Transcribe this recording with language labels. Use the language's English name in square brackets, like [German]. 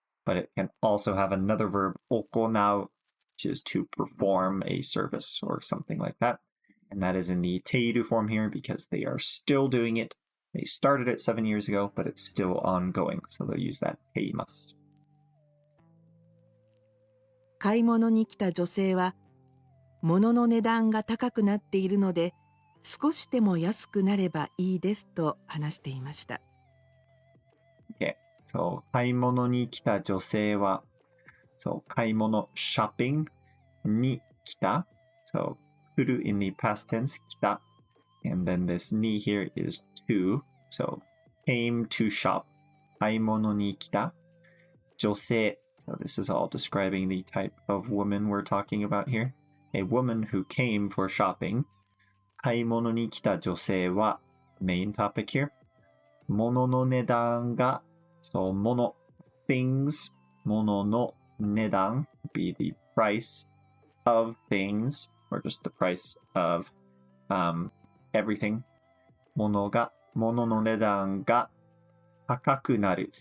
[English] but it can also have another verb, 行う, which is to perform a service or something like that. And that is in the ている form here because they are still doing it. They started it 7 years ago, but it's still ongoing. So they'll use that ています。 [Japanese] 買い物に来た女性は、物の値段が高くなっているので、少しでも安くなればいいですと話していました。 Okay, so 買い物に来た女性は、so 買い物 shopping に来た。 [English] So 来る in the past tense 来た。 And then this に here is to. So came to shop. [Japanese] 買い物に来た。女性. [English] So this is all describing the type of woman we're talking about here. A woman who came for shopping. [Japanese] 買い物に来た女性は [English] main topic here. 物の値段が so 物 things 物の値段 be the price of things or just the price of everything. [Japanese] 物の値段が高くなる.